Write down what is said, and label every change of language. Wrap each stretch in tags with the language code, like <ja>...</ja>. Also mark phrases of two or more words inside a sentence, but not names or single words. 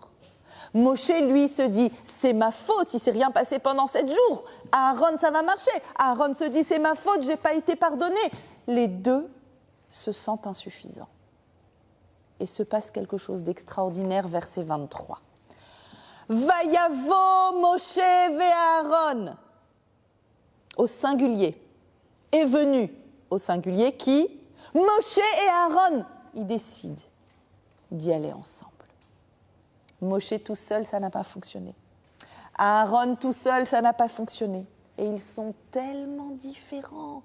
<fr>Moshe, lui, se dit, c'est ma faute, il ne s'est rien passé pendant 7 jours. Aaron, ça va marcher. Aaron se dit, c'est ma faute, je n'ai pas été pardonné. Les deux se sentent insuffisants. Et se passe quelque chose d'extraordinaire, verset 23.</fr> <he>ויבא משה ואהרן,</he> <fr>au singulier, est venu au singulier qui, Moshe et Aaron, ils décident d'y aller ensemble. Moshe tout seul, ça n'a pas fonctionné. Aaron tout seul, ça n'a pas fonctionné. Et ils sont tellement différents.</fr>